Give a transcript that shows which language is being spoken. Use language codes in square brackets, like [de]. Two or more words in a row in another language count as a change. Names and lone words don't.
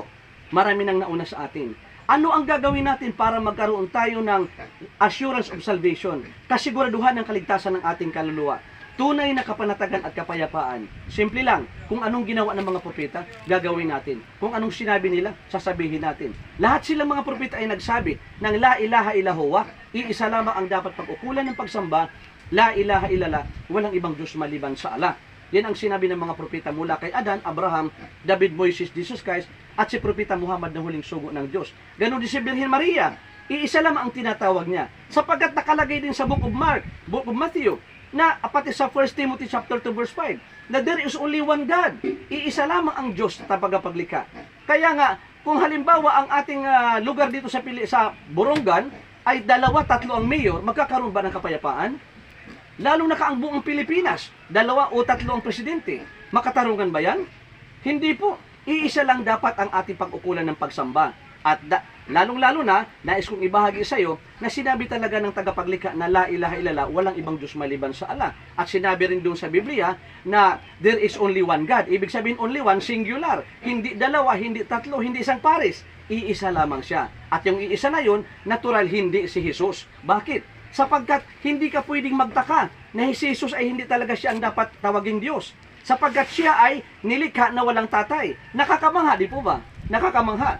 [tl] Marami nang nauna sa atin. Ano ang gagawin natin para magkaroon tayo ng [en] assurance of salvation? [tl] Kasiguraduhan ng kaligtasan ng ating kaluluwa. Tunay na kapanatagan at kapayapaan. Simple lang, kung anong ginawa ng mga propeta, gagawin natin. Kung anong sinabi nila, sasabihin natin. Lahat silang mga propeta ay nagsabi ng [ar] لا إله إلا الله, [tl] iisa lamang ang dapat pag-ukulan ng pagsamba, [ar] لا إله إلا الله, [tl] walang ibang Diyos maliban sa Allah. Yan ang sinabi ng mga propeta mula kay Adan, Abraham, David, Moises, Jesus Christ, at si propeta Muhammad na huling sugo ng Diyos. Ganon din si Birhen Maria. Iisa lamang ang tinatawag niya. Sapagkat nakalagay din sa Book of Mark, Book of Matthew, na pati sa 1 Timothy chapter 2 verse 5, na [en] there is only one God. [tl] Iisa lamang ang Diyos na tagapaglikha. Kaya nga, kung halimbawa ang ating lugar dito sa Borongan ay 2-3 ang mayor, magkakaroon ba ng kapayapaan? Lalong naka ang buong Pilipinas, 2 o 3 ang presidente. Makatarungan ba yan? Hindi po. Iisa lang dapat ang ating pag-ukulan ng pagsamba. At lalong-lalo na, nais kong ibahagi sa iyo na sinabi talaga ng tagapaglikha na [ar] لا إله إلا الله, [tl] walang ibang Diyos maliban sa Allah. At sinabi rin doon sa Biblia na [en] there is only one God. [tl] Ibig sabihin [en] only one, [tl] singular. Hindi 2, hindi 3, hindi isang pares. Iisa lamang siya. At yung iisa na yun, natural hindi si Jesus. Bakit? Sapagkat hindi ka pwedeng magtaka na si Jesus ay hindi talaga siya ang dapat tawaging Diyos. sapagkat siya ay nilikha na walang tatay. Nakakamangha, di po ba? Nakakamangha.